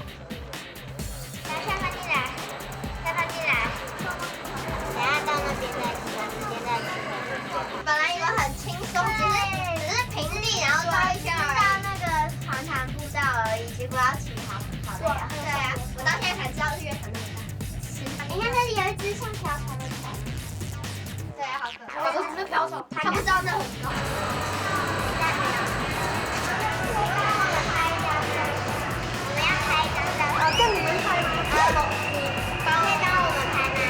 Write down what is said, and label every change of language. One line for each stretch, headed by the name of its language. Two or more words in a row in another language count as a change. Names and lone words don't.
Chinese: 下翻進來。等下到那邊再騎，直接再騎。本來以為很輕鬆，只是平地，然後繞一圈而已。到那個長步道而已，結果要騎好累啊！對啊，我到現在才知道越很累。你看這裡有一隻像瓢蟲的蟲。對啊。我只是飘走，他不知道那很高。我们要拍一张照。哦，叫你们拍。方便帮我们拍吗？